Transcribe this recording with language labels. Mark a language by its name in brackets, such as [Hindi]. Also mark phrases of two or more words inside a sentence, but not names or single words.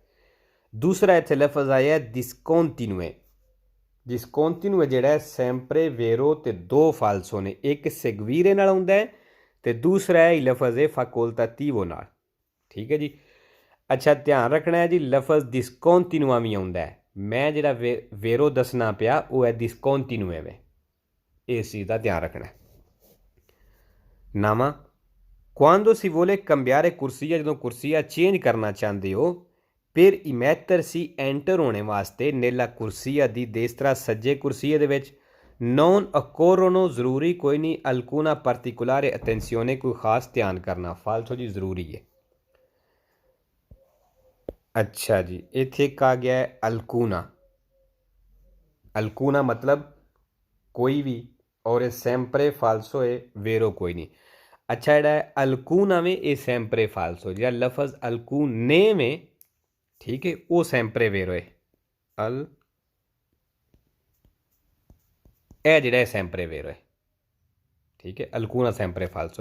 [Punjabi] ਦੂਸਰਾ ਇੱਥੇ ਲਫ਼ਜ਼ ਆਇਆ ਡਿਸਕੋਂਟੀਨੂਏ, ਡਿਸਕੋਂਟੀਨੂਏ ਜਿਹੜਾ [Italian] sempre vero [Punjabi] ਤੇ ਦੋ ਫਾਲਸੋ ਨੇ, ਇੱਕ ਸੈਗਵੀਰੇ ਨਾਲ ਆਉਂਦਾ ਹੈ ਤੇ ਦੂਸਰਾ ਹੈ ਲਫ਼ਜ਼ ਹੈ ਫੈਕੋਲਟੇਟਿਵੋ ਨਾਲ, ਠੀਕ ਹੈ ਜੀ। ਅੱਛਾ, ਧਿਆਨ ਰੱਖਣਾ ਹੈ ਜੀ, ਲਫ਼ਜ਼ ਡਿਸਕੋਂਟੀਨੂਆ ਵੀ ਆਉਂਦਾ ਹੈ, ਮੈਂ ਜਿਹੜਾ ਵੇਰੋ ਦੱਸਣਾ ਪਿਆ ਉਹ ਹੈ ਡਿਸਕੋਂਟੀਨੂਏ ਵੇ, ਇਸ ਚੀਜ਼ ਦਾ ਧਿਆਨ ਰੱਖਣਾ। 9ਵਾਂ, [Italian] quando si vuole cambiare corsia, [Punjabi] ਜਦੋਂ ਕੁਰਸੀਆ ਚੇਂਜ ਕਰਨਾ ਚਾਹੁੰਦੇ ਹੋ, [Italian] per immettersi, [Punjabi] ਐਂਟਰ ਹੋਣੇ ਵਾਸਤੇ, [Italian] nella corsia di destra [Punjabi] ਸੱਜੇ ਕੁਰਸੀਏ ਦੇ ਵਿੱਚ, [Italian] non occorrono, [Punjabi] ਜ਼ਰੂਰੀ ਕੋਈ ਨਹੀਂ, [Italian] alcuna particolare attenzione, [Punjabi] ਕੋਈ ਖਾਸ ਧਿਆਨ ਕਰਨਾ। ਫਾਲਸੋ ਜੀ, ਜ਼ਰੂਰੀ ਹੈ। ਅੱਛਾ ਜੀ, ਇੱਥੇ ਇੱਕ ਆ ਗਿਆ ਹੈ ਅਲਕੂਨਾ, ਅਲਕੂਨਾ ਮਤਲਬ ਕੋਈ ਵੀ, ਔਰ ਇਹ [Italian] sempre falso [Punjabi] ਹੈ, ਵੇਰੋ ਕੋਈ ਨਹੀਂ। ਅੱਛਾ, ਜਿਹੜਾ ਹੈ ਅਲਕੂਨਾ ਵੇ ਇਹ [Italian] sempre falso, [Punjabi] ਜਿਹੜਾ ਲਫ਼ਜ਼ ਅਲਕੂਨੇ ਵੇ, ਠੀਕ ਹੈ, ਉਹ [Italian] sempre vero [Punjabi] ਹੈ, ਇਹ ਜਿਹੜਾ ਹੈ [Italian] sempre vero [Punjabi] ਹੈ, ਠੀਕ ਹੈ, [Italian] alcuna sempre falso.